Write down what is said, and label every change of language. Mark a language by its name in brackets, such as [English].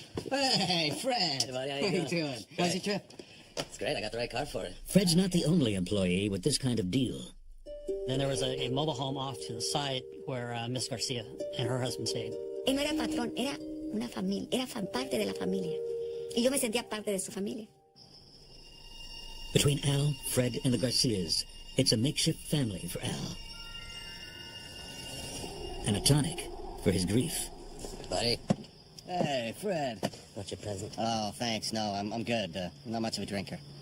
[English] Hey, Fred. Buddy, how you doing? How's your trip? It's great. I got the right car for it. Fred's not the only employee with this kind of deal. Then there was a mobile home off to the side where Miss Garcia and her husband stayed. [Spanish] Él no era patrón, era una familia, era parte de la familia. Y yo me sentía parte de su familia. [English] Between Al, Fred, and the Garcias, it's a makeshift family for Al. And a tonic for his grief. Buddy. Hey, Fred. What's your present? Oh, thanks. No, I'm good. Not much of a drinker.